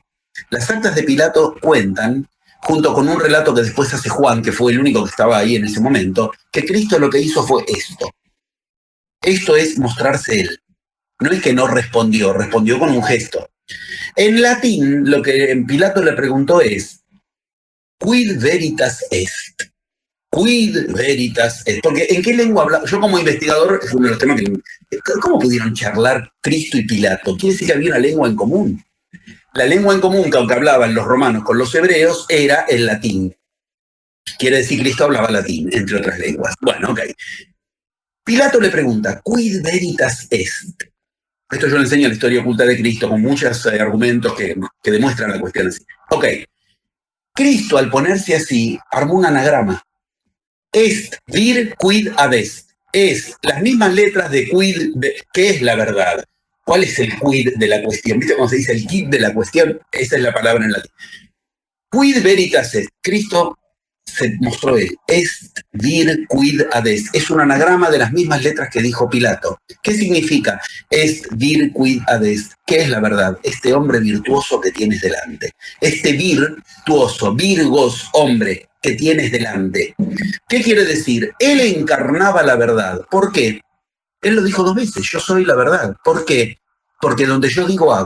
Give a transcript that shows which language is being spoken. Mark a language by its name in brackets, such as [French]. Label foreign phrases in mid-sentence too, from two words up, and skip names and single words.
[Spanish] Las actas de Pilato cuentan, junto con un relato que después hace Juan, que fue el único que estaba ahí en ese momento, que Cristo lo que hizo fue esto. Esto es mostrarse él. No es que no respondió, respondió con un gesto. En latín, lo que Pilato le preguntó es, [Latin] quid veritas est? Quid veritas est. [Spanish] Porque ¿en qué lengua habla? Yo como investigador, es uno de los temas que... ¿Cómo pudieron charlar Cristo y Pilato? Quiere decir que había una lengua en común. La lengua en común que aunque hablaban los romanos con los hebreos era el latín. Quiere decir que Cristo hablaba latín, entre otras lenguas. Bueno, ok. Pilato le pregunta, [Latin] quid veritas est? [Spanish] Esto yo le enseño la historia oculta de Cristo con muchos argumentos que demuestran la cuestión así. Ok. Cristo, al ponerse así, armó un anagrama. [Latin] Est, vir, quid, adest. [Spanish] Es las mismas letras de quid, ¿qué es la verdad? ¿Cuál es el quid de la cuestión? ¿Viste cómo se dice el quid de la cuestión? Esa es la palabra en latín. [Latin] Quid veritas est. [Spanish] Cristo se mostró él. [Latin] Est, vir, quid, adest. [Spanish] Es un anagrama de las mismas letras que dijo Pilato. ¿Qué significa? [Latin] Est, vir, quid, adest. [Spanish] ¿Qué es la verdad? Este hombre virtuoso que tienes delante. Este virtuoso, virgos, hombre, que tienes delante. ¿Qué quiere decir? Él encarnaba la verdad. ¿Por qué? Él lo dijo 2 veces, yo soy la verdad. ¿Por qué? Porque donde yo digo, hago.